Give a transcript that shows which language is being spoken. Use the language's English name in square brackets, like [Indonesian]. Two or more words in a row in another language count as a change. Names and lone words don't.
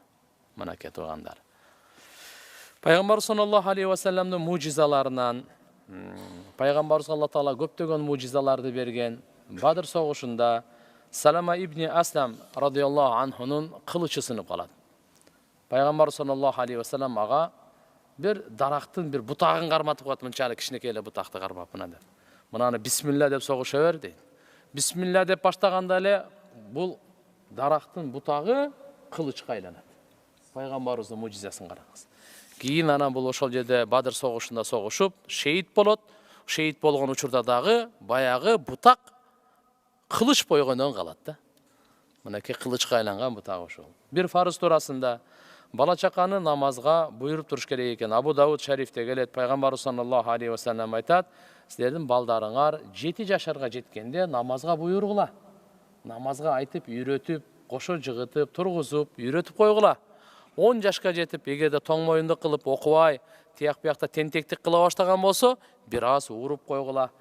[Kyrgyz] Мынакей тургандар. Пайгамбар [Arabic] صلى الله عليه وسلم [Kyrgyz] мужизаларынан, пайгамбарыбызга Алла Таала көптөгөн мужизаларды берген. Бадыр согушунда Салама ибн Аслам [Arabic] رضي الله عنه [Kyrgyz] кылычы сынып калат. Пайгамбар [Arabic] صلى الله عليه وسلم [Kyrgyz] ага бир дарактын бир бутагын карматып коет, мынчалык кичинекей эле бутакты кармап мына деп. Мынаны бисмилла деп согуша бер дейт. Бисмилла деп баштаганда эле бул дарактын бутагы кылычка айланат. Пайгамбарыбыздын мужизасын караңыз. Кийин анан бул ошол жерде Бадыр согушунда согушуп, шейит болот. Шейит болгон учурда дагы баягы бутак кылыч бойгондон калат да. Мынакей кылычка айланган бутак ошол. Бир фарыз туурасында бала чаканы намазга буйруп туруш керек экен. Абу Дауд шарифте келет, пайгамбарыбыз [Arabic] صلى الله عليه وسلم [Kyrgyz] айтат, силердин балдарыңар 7 жашарга жеткенде намазга буйругула. Намазга айтып, үйрөтүп, кошо жыгытып, тургузуп, үйрөтүп койгула. 10 жашка жетип, эгерде тоң моюндук кылып окубай, тияк биякта тентектик кыла баштаган болсо, бир аз уруп койгула.